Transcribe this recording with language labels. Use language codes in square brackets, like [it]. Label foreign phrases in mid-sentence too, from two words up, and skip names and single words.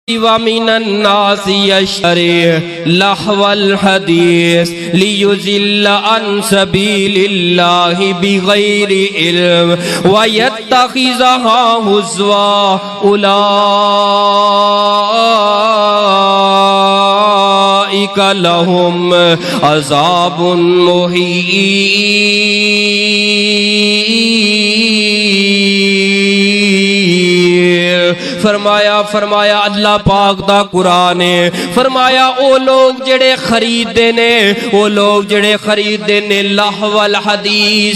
[ar] ومن الناس يشتري لهو الحديث ليضل عن سبيل الله بغير علم ويتخذها هزوا أولئك لهم عذاب مهين. [pa] فرمایا اللہ پاک دا قرآن ہے، فرمایا او لوک جیہڑے خریدے نے، او لوک جیہڑے خریدے نے [ar] لهو الحديث.